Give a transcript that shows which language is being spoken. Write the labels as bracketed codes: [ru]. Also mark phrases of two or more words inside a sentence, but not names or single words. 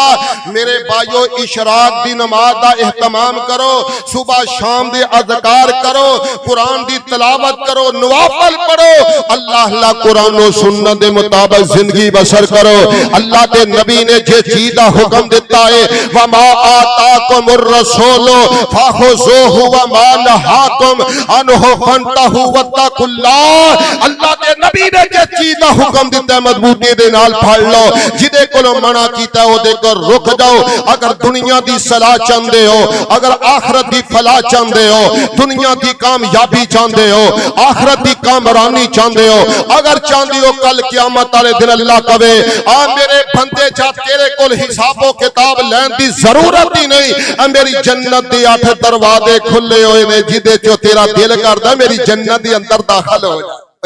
[pa] میرے بھائیوں اشراق دی نماز دا اہتمام کرو، صبح شام دے اذکار کرو، قرآن دی تلاوت کرو، نوافل پڑھو، اللہ اللہ قرآن اور سنت دے مطابق زندگی بسر کرو. اللہ کے نبی نے جے چیز دا حکم دتا ہے [ar] وما آتاكم الرسول فخذوه وما نهاكم عنه فانتهوا واتقوا الله. [pa] اللہ کے نبی نے جے چیز دا حکم دتا ہے مضبوطی دے نال پھڑ لو، جیدے کولوں منع کیتا اودے کو رک جاؤ. اگر دنیا دی صلاح چاہندے ہو، اگر آخرت دی فلاح چاہندے ہو، دنیا کی کامیابی چاہندے ہو، آخرت کی کامرانی چاہندے ہو، اگر چاہندے ہو کل قیامت والے دن اللہ کہے آ میرے بندے جا تیرے کول حساب و کتاب لین دی ضرورت ہی نہیں، میری جنت دے 8 دروازے کھلے ہوئے نے، جیدے چوں تیرا دل کردا میری جنت دے اندر داخل ہو جائے.